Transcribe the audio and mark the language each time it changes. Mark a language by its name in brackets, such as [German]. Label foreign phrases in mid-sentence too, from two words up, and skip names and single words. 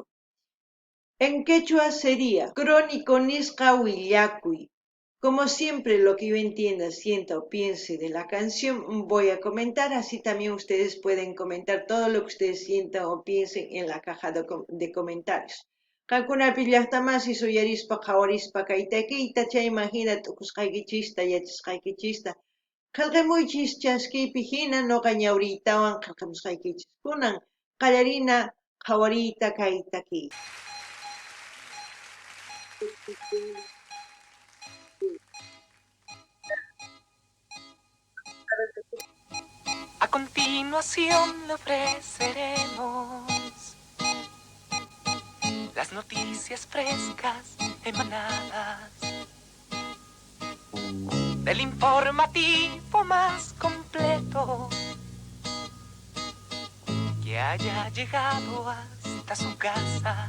[Spanish] En quechua sería Crónico Nisqa Willacuy. Como siempre, lo que yo entienda, sienta o piense de la canción, voy a comentar, así también ustedes pueden comentar todo lo que ustedes sientan o piensen en la caja de comentarios. [Quechua] Qankunapi llaqtamasi suyarispa qhawarispa kaytaykita chay imagina tukusqaykichista yachasqaykichista qillqamuychis chaskiypi hina noqa ñawriytawan qillqamusqaykichis kunan qallarina qhawariyta kaytakiy. [Spanish] A continuación le ofreceremos las noticias frescas emanadas del informativo más completo que haya llegado hasta su casa.